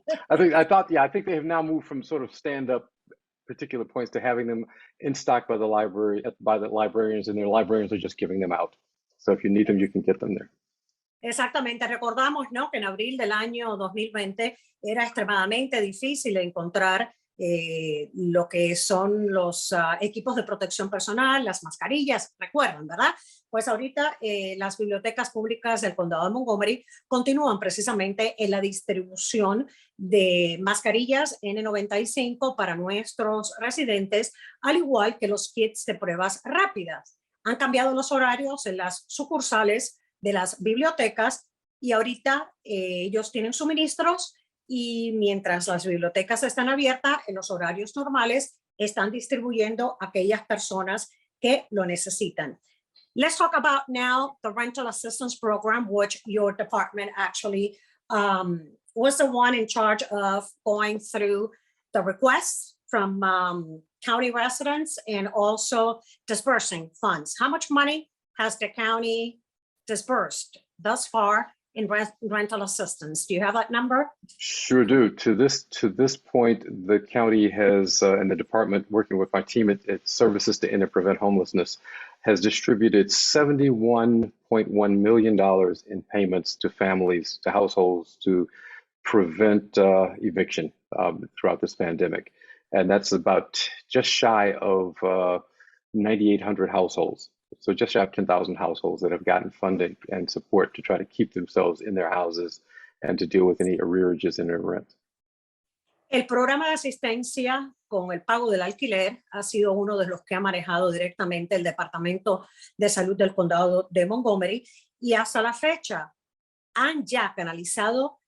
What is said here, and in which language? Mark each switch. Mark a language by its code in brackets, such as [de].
[en] I think they have now moved from sort of stand-up particular points to having them in stock by the librarians, and their librarians are just giving them out. So if you need them, you can get them there. [es] Exactamente. Recordamos, ¿no?, que en abril del año 2020 era extremadamente difícil encontrar lo que son los equipos de protección personal, las mascarillas, recuerdan, ¿verdad? Pues ahorita las bibliotecas públicas del condado de Montgomery continúan precisamente en la distribución de mascarillas N95 para nuestros residentes, al igual que los kits de pruebas rápidas. Han cambiado los horarios en las sucursales de las bibliotecas, y ahorita ellos tienen suministros, y mientras las bibliotecas están abiertas en los horarios normales, están distribuyendo a aquellas personas que lo necesitan. [en] Let's talk about now the rental assistance program, which your department actually was the one in charge of going through the requests from county residents and also dispersing funds. How much money has the county disbursed thus far in rental assistance? Do you have that number? Sure do. To this point, the county has, and the department working with my team at Services to End and Prevent Homelessness, has distributed $71.1 million in payments to families, to households, to prevent eviction throughout this pandemic. And that's about just shy of 9,800 households. So just shy of 10,000 households that have gotten funding and support to try to keep themselves in their houses and to deal with any arrearages in their rent. [es] El programa de asistencia con el pago del alquiler ha sido uno de los que ha manejado directamente el Departamento de Salud del Condado de Montgomery, y hasta la fecha han ya canalizado